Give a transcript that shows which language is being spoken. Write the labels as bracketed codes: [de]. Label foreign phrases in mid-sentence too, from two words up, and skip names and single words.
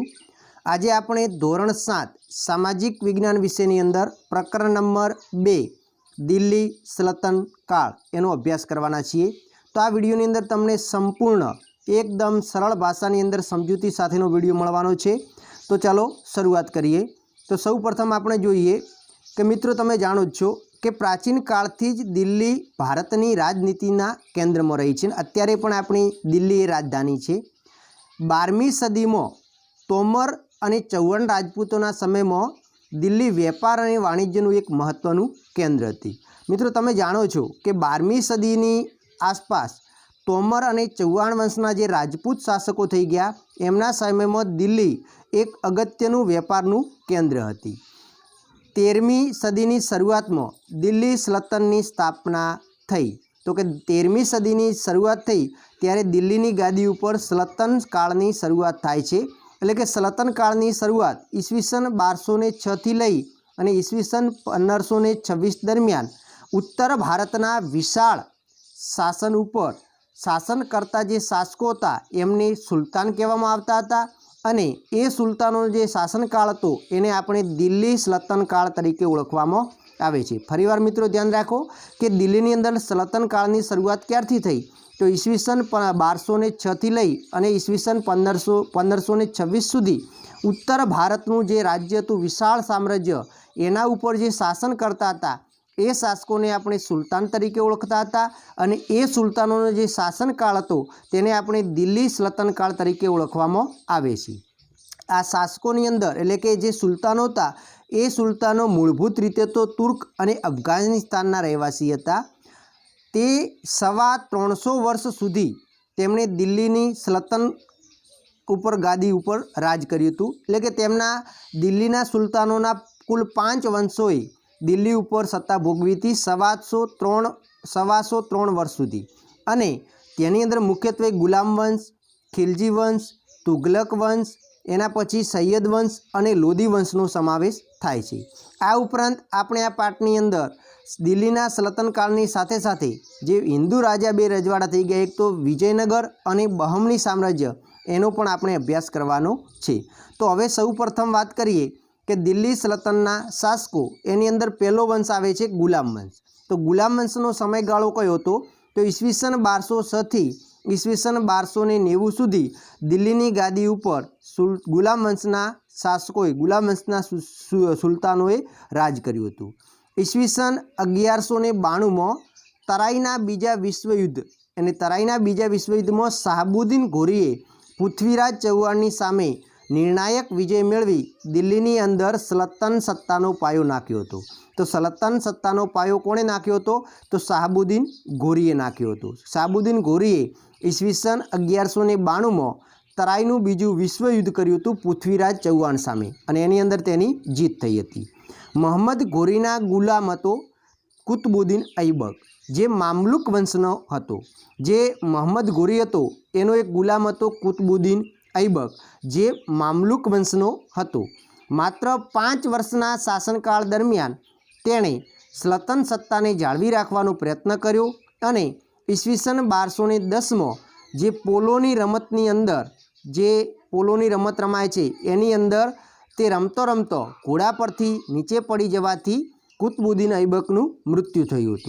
[gu] આજ આપણે ધોરણ 7 સામાજિક વિજ્ઞાન વિષયની અંદર પ્રકરણ નંબર 2 દિલ્હી સલ્તનત કાળ એનો અભ્યાસ કરવાના છીએ। તો આ વિડિયોની અંદર તમને સંપૂર્ણ એકદમ સરળ ભાષાની અંદર સમજૂતી સાથેનો વિડિયો મળવાનો છે। તો ચલો શુરુઆત કરીએ। તો સૌ પ્રથમ આપણે જોઈએ કે મિત્રો તમે જાણો જ છો કે પ્રાચીન કાળથી જ દિલ્હી ભારતની રાજનીતિના કેન્દ્રમાં રહી છે। અત્યારે પણ આપણી દિલ્હી એ રાજધાની છે। 12મી સદીમાં તોમર અને ચૌહાણ રાજપૂતોના સમયમાં દિલ્હી વેપાર અને વાણિજ્યનું એક મહત્વનું કેન્દ્ર હતી। મિત્રો તમે જાણો છો કે 12મી સદીની આસપાસ તોમર અને ચૌહાણ વંશના જે રાજપૂત શાસકો થઈ ગયા, એમના સમયમાં દિલ્હી એક અગત્યનું વેપારનું કેન્દ્ર હતી। 13મી સદીની શુરુઆત માં દિલ્હી સલ્તનતની સ્થાપના થઈ। તો કે 13મી સદીની શુરુઆત થઈ ત્યારે દિલ્હીની ગાદી પર સલ્તન કાળની શુરુઆત થાય છે। એટલે કે સલ્તન કાળની શુરુઆત ઈસ્વીસન 1206 થી લઈ અને ઈસ્વીસન 1526 દરમિયાન ઉત્તર ભારતના વિશાળ શાસન ઉપર શાસન કરતા જે શાસકો હતા એમને સુલ્તાન કહેવામાં આવતા હતા અને એ સુલ્તાનો જે શાસનકાળ હતો એને આપણે દિલ્હી સલ્તનત કાળ તરીકે ઓળખવામાં આવે છે। ફરીવાર મિત્રો ધ્યાન રાખો કે દિલ્હીની અંદર સલ્તનત કાળની શરૂઆત ક્યારથી થઈ તો ઈસ્વીસન 1206 થી લઈ અને ઈસ્વીસન 1526 સુધી ઉત્તર ભારતનું જે રાજ્ય હતું વિશાળ સામ્રાજ્ય એના ઉપર જે શાસન કરતા હતા એ શાસકોને આપણે સુલ્તાન તરીકે ઓળખતા હતા અને એ સુલ્તાનોનો જે શાસનકાળ હતો તેને આપણે દિલ્હી સલ્તનત કાળ તરીકે ઓળખવામાં આવે છે। આ શાસકોની અંદર એટલે કે જે સુલ્તાનો હતા એ સુલ્તાનો મૂળભૂત રીતે તો તુર્ક અને અફઘાનિસ્તાનના રહેવાસી હતા। તે 350 વર્ષ સુધી તેમણે દિલ્હીની સલ્તનત ઉપર ગાદી ઉપર રાજ કર્યું હતું। એટલે કે તેમના દિલ્હીના સુલ્તાનોના કુલ 5 વંશોએ દિલ્હી ઉપર સત્તા ભોગવી થી 3 વર્ષ સુધી। અને તેની અંદર મુખ્યત્વે ગુલામ વંશ, ખિલજી વંશ, તુગલક વંશ, એના પછી સૈયદ વંશ અને લોધી વંશનો સમાવેશ થાય છે। આ ઉપરાંત આપણે આ પાઠની અંદર દિલ્હીના સલ્તનત કાળની સાથે સાથે જે હિંદુ રાજા બે રજવાડા થઈ ગયા, એક તો વિજયનગર અને બહમની સામ્રાજ્ય એનો પણ આપણે અભ્યાસ કરવાનો છે। તો હવે સૌ પ્રથમ વાત કરીએ કે દિલ્હી સલ્તનતના શાસકો એની અંદર પહેલો વંશ આવે છે ગુલામ વંશ। તો ગુલામ વંશનો સમયગાળો કયો હતો તો ઈસ્વીસન 1206 થી ઈસ્વીસન 1290 સુધી દિલ્હીની ગાદી ઉપર ગુલામ વંશના શાસકોએ ગુલામ વંશના સુલ્તાનોએ રાજ કર્યું હતું। ઈસ્વીસન 1192 માં તરાઈના બીજા વિશ્વયુદ્ધ અને તરાઈના બીજા વિશ્વયુદ્ધમાં શહાબુદ્દીન ઘોરીએ પૃથ્વીરાજ ચૌહાણની સામે નિર્ણાયક વિજય મેળવી દિલ્હીની અંદર સલ્તન સત્તાનો પાયો નાખ્યો હતો। તો સલ્તન સત્તાનો પાયો કોણે નાખ્યો હતો તો શહાબુદ્દીન ઘોરીએ નાખ્યો હતો। શહાબુદ્દીન ઘોરીએ ઈસ્વીસન 1192 માં તરાઈનું બીજું વિશ્વયુદ્ધ કર્યું હતું પૃથ્વીરાજ ચૌહાણ સામે અને એની અંદર તેની જીત થઈ હતી। મોહમ્મદ ઘોરીના ગુલામ હતો કુતુબુદ્દીન ઐબક જે મામલુક વંશનો હતો। જે મોહમ્મદ ઘોરી હતો એનો એક ગુલામ હતો કુતુબુદ્દીન ઐબક જે મામલુક વંશનો હતો। માત્ર 5 વર્ષના શાસનકાળ દરમિયાન તેણે સલ્તન સત્તાને જાળવી રાખવાનો પ્રયત્ન કર્યો અને ઈસ્વીસન 1210 માં જે પોલોની રમતની અંદર જે પોલોની રમત રમાય છે એની અંદર તે રમતો રમતો ઘોડા પરથી નીચે પડી જવાથી કુતુબુદ્દીન ઐબકનું મૃત્યુ થયું હતું।